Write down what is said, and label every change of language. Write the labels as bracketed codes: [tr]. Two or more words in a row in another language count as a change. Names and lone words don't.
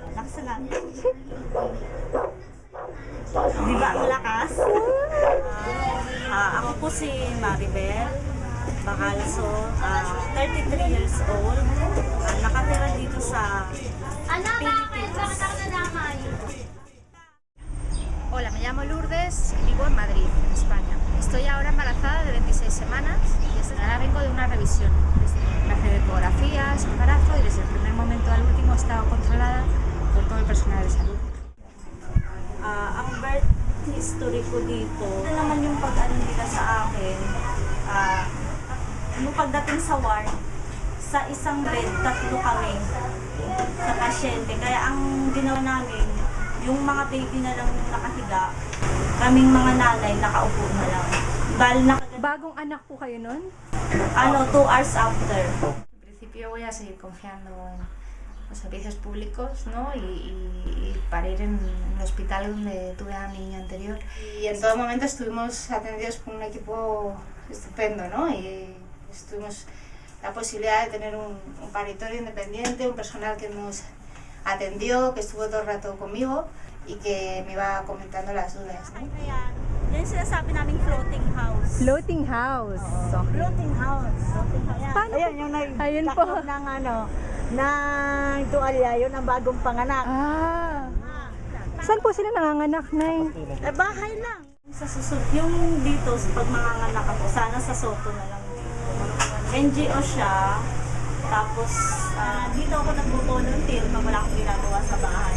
[tl] salat. Di ba ang lakas? Ako po si Maribel Bacalaso, 33 [en] years old. [tl] Nakatira dito sa Philippines. [es] Hola, me llamo Lourdes y vivo en Madrid, en España. Estoy ahora embarazada de 26 semanas y ahora vengo de una revisión. Me hace ecografías, embarazo y desde el primer momento al último he estado controlada por todo el personal de salud. [tl] Ang [en] birth history [tl] ko dito, ito naman yung pag-ano nila sa akin, nung pagdating sa ward, sa isang bed, 3 kami sa pasyente. Kaya ang ginawa namin, yung mga baby na lang nakahiga, kaming mga nanay nakaupo na lang. Bagong anak po kayo nun? [en] 2 hours after. [es] En principio voy a seguir confiando en los servicios públicos, ¿no? y para ir en el hospital donde tuve a mi niño anterior. Y en todo momento estuvimos atendidos por un equipo estupendo, ¿no? Y tuvimos la posibilidad de tener un paritorio independiente, un personal que nos atendió, que estuvo todo el rato conmigo y que me iba comentando las dudas, ¿no? [tl] Ayan, yan yung sinasabi naming [en] floating house. Floating house. Okay. Floating house. [tl] Paano Ayan, po? yung Ayun po. nagtakot ng ng tuwalya, yun ang bagong panganak. Saan po sila nanganganak, Nay? Bahay lang. Sa susunod, yung dito, pag manganganak ako, sana sa Soto na lang dito. NGO siya, tapos dito ako nagbo-volunteer pag wala akong ginagawa sa bahay.